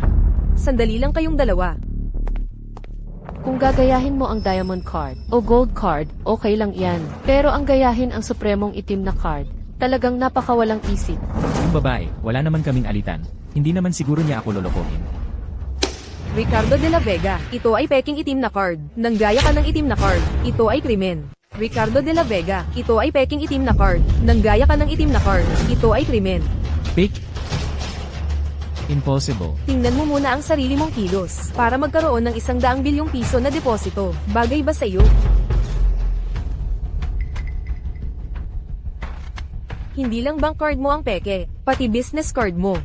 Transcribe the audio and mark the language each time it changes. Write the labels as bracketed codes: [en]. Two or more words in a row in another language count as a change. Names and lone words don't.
[tl] Sandali lang kayong dalawa. Kung gagayahin mo ang diamond card o gold card, okay lang yan. Pero ang gayahin ang supremong itim na card, talagang napakawalang isip. Yung babae, wala naman kaming alitan. Hindi naman siguro niya ako lolokohin. Ricardo de la Vega, ito ay peking itim na card. Nanggaya ka ng itim na card. Ito ay krimen. Ricardo de la Vega, ito ay peking itim na card. Nanggaya ka ng itim na card. Ito ay krimen. [en] Fake? Impossible. [tl] Tingnan mo muna ang sarili mong kilos para magkaroon ng 100 bilyong piso na deposito. Bagay ba sa'yo? Hindi lang bank card mo ang peke, pati business card mo.